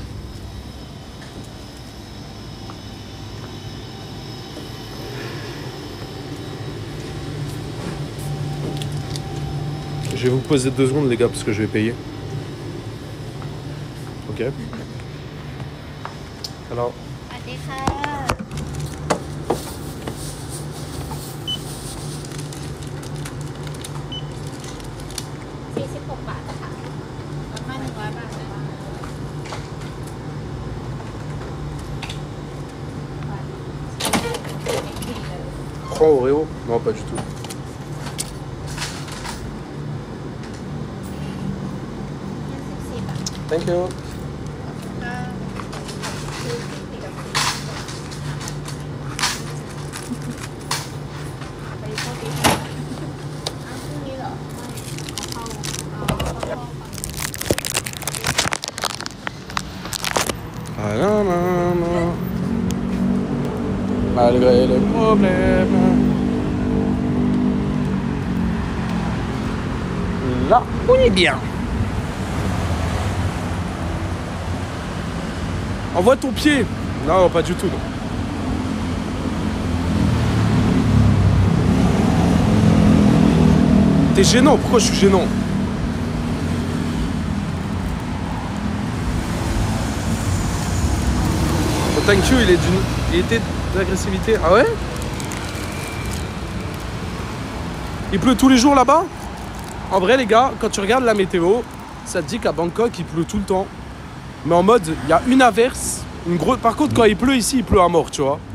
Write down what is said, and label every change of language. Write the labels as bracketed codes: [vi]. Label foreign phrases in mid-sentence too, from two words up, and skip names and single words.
[fr] Je vais vous poser 2 secondes, les gars, parce que je vais payer. Ok. Alors. [th] สวัสดีค่ะ46 บาทค่ะประมาณ100 บาทนะคะ [fr] 3 Oreo? Non, pas du tout. [th] 54 บาท [en] Thank you. [th] ก็คือ40กับ40ไปโชคดีค่ะอ้าวพรุ่งนี้เหรอไม่เขาเข้า [fr] Ah, non, non, non. Malgré les problèmes. Là, on est bien. Envoie ton pied. Non, pas du tout. Non. T'es gênant. Pourquoi je suis gênant? Le [en] thank you, [fr] il était d'agressivité. Ah ouais? Il pleut tous les jours là-bas? En vrai, les gars, quand tu regardes la météo, ça te dit qu'à Bangkok, il pleut tout le temps. Mais en mode, il y a une averse, une grosse... Par contre, quand il pleut ici, il pleut à mort, tu vois.